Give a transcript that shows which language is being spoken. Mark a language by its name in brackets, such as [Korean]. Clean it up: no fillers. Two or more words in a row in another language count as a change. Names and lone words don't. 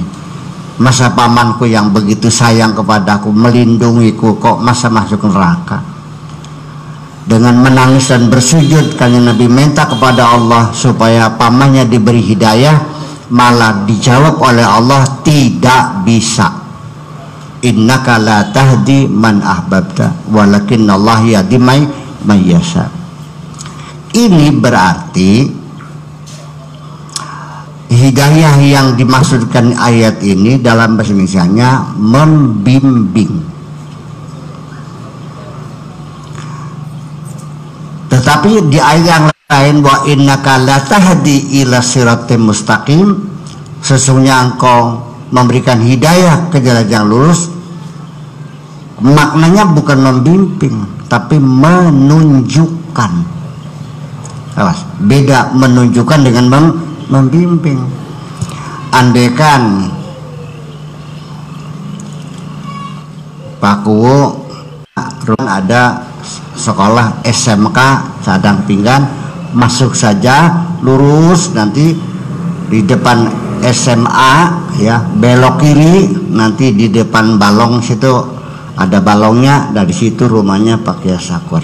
[Indonesian] Masa pamanku yang begitu sayang kepadaku, melindungiku, kok masa masuk neraka. Dengan menangis dan bersujud, kanjeng Nabi minta kepada Allah supaya pamannya diberi hidayah, malah dijawab oleh Allah, tidak bisa. [Arabic] إنك لا تهدي من أحببت ولكن الله يهدي من يشاء. [Indonesian] Ini berarti hidayah yang dimaksudkan ayat ini dalam bahasa Indonesianya membimbing. Tetapi di ayat yang lain, [Arabic] وإنك لتهدي إلى صراط مستقيم, [Indonesian] sesungguhnya engkau memberikan hidayah ke jalan yang lurus. Maknanya bukan membimbing, tapi menunjukkan. Awas, beda menunjukkan dengan membimbing. Andaikan Pak Kuwo ada sekolah SMK Sadang Pinggan, masuk saja lurus, nanti di depan SMA ya belok kiri, nanti di depan balong situ ada balongnya, dari situ rumahnya Pak Kiai Sakur.